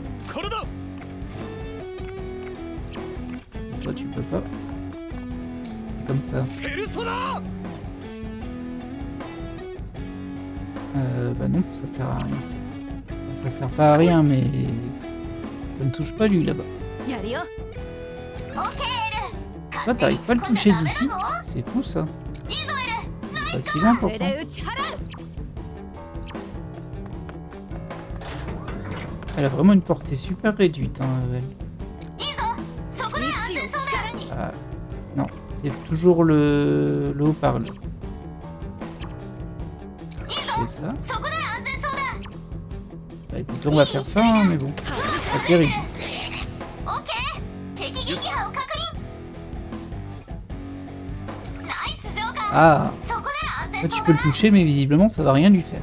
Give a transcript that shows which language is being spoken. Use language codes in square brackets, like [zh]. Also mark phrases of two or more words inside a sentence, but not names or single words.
[ja] これだ [fr] Toi, tu peux pas. C'est comme ça. [ja] ペルソナ [fr] Bah non, ça sert à rien. Ça sert pas à rien, mais ça ne touche pas lui là-bas. [ja] やるよ。 [fr] Toi, t'arrives pas à le toucher d'ici. C'est tout ça. Pas si loin [ja] これ [fr] pourtant. [ja] で打ち払う。 [fr] Elle a vraiment une portée super réduite, hein, elle. [ja] 意志を力に。 [fr] Ah, non, c'est toujours le haut-parleur. C'est ça. Bah écoute, on va faire ça, hein, mais bon, c'est pas terrible. Ah, là, tu peux le toucher, mais visiblement ça va rien lui faire.